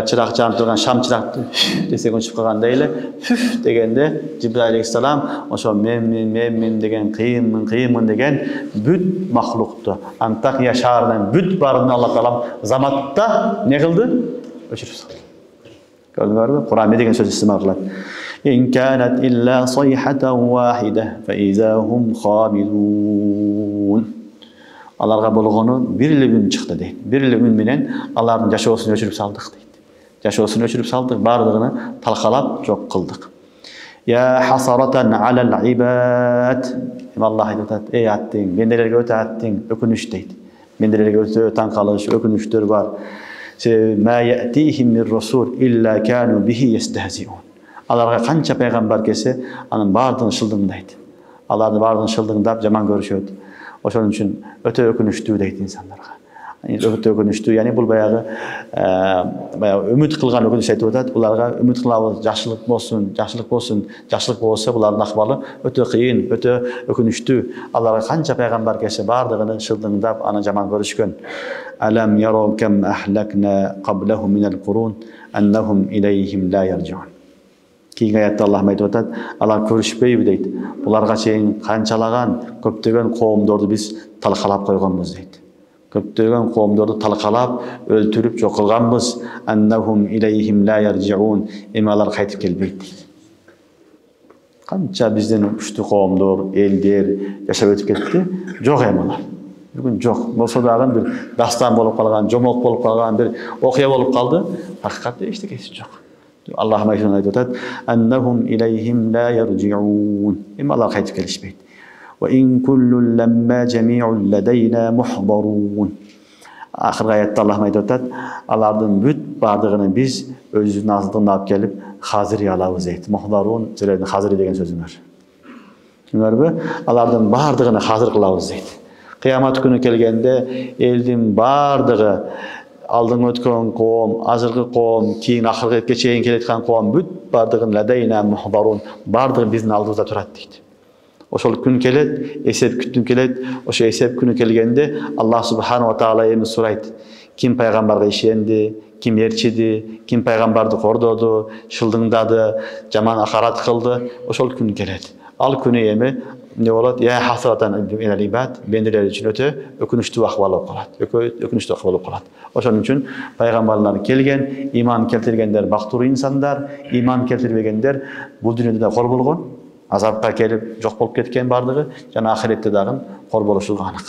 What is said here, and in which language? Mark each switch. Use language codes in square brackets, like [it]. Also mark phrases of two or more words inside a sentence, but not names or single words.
[ky] Чырак жанып турган шам чыракты десең өчүп калгандай эле дегенде Жибрил алейхиссалам ошол мен деген кыйынмын деген бүт махлукту Антакия шаарынан бүт барын Аллах Таала заматта не кылды? Өчүрүп салды. Көрдүңөрбү? Кур'ан деген сөз истемал кылат. [ar] إن كانت إلا صيحة واحدة فإذا هم خامدون. [ky] Аларга болгону бир эле үн чыкты дейт. Бир эле үн менен алардын жашоосун өчүрүп салдык дейт. Жашоосун өчүрүп салдык, бардыгын талкалап жок кылдык. [ar] يا حسرة على العباد. [ky] Аллах айтат: "Эй аттиң, мендерге өтө аттиң, өкүнүч" дейт. Мендерге өтө таң калыш, өкүнүчтөр бар. [ar] ما يأتيهم من رسول إلا كانوا به يستهزئون. [ky] Аларга канча пайгамбар келсе, анын бардыгын шылдыңдайт. Алардын бардыгын шылдыңдап жаман көрүшөт. Ошон үчүн өтө өкүнүчтүү дейт инсандарга. Өтө өкүнүчтүү. Яни бул баягы үмүт кылган өкүнүч айтып атат. Буларга үмүт кылабыз, жакшылык болсун, жакшылык болсун. Жакшылык болсо булардын акыбалы өтө кыйын, өтө өкүнүчтүү. Аларга канча пайгамбар келсе бардыгын шылдыңдап, аны жаман көрүшкөн. [ar] ألم يروا كم أهلكنا قبلهم من القرون أنهم إليهم لا يرجعون. [ky] Кийинки аятта Аллах айтып атат, алар көрүшпөйбү дейт. Буларга чейин канчалаган көптөгөн коомдорду биз талкалап койгонбуз дейт. Көптөгөн коомдорду талкалап, өлтүрүп жок кылганбыз. [ar] أنهم إليهم لا يرجعون. [ky] Эми алар кайтып келбейт дейт. Канча бизден күчтүү коомдор, элдер жашап өтүп кетти, жок эми алар. Бүгүн жок. Болсо дагы бир дастан болуп калган, жомок болуп калган, бир окуя болуп калды. Акыйкатта эчтекеси жок. Allah aytып атат, [ar] أنهم إليهم لا يرجعون. [ky] Эми алар кайтып келишпейт. [ar] وإن كل لما جميع لدينا محضرون. [ky] Акыркы аятта Аллах айтып атат, алардын бүт бардыгын биз өзүбүздүн алдына алып келип, хазир алабыз дейт. Muhdarun жерде хазир деген сөз бар. Түшүнүңөрбү? Алардын бардыгын хазир кылабыз дейт. Кыямат күнү келгенде элдин бардыгы алдың өткөн коом, азыркы коом, кийин акыркы чейин келаткан коом бүт бардыгын [ar] لدينا محضرون, [ky] бардыгы биздин алдыбызда турат дейт. Ошол күн келет, эсеп күтүн келет. Ошо эсеп күнү келгенде [ar] الله سبحانه وتعالى [ky] эми сурайт. Ким пайгамбарга ишенди, ким эрчиди, ким пайгамбарды кордоду, шылдыңдады, жаман акарат кылды. Ошол күн келет. Ал күнү эми ne болот? [ar] يا حسرة على العباد, [ky] бендилер үчүн өтө өкүнүчтүү акыбал болуп калат. Өкүнүчтүү акыбал болуп калат. Ошон үчүн пайгамбарлар келген, иман келтиргендер бактылуу инсандар, иман келтирбегендер бул дүйнөдө да кор болгон, азапка келип жок болуп кеткен бардыгы, жана ахиретте дагы кор болушу анык.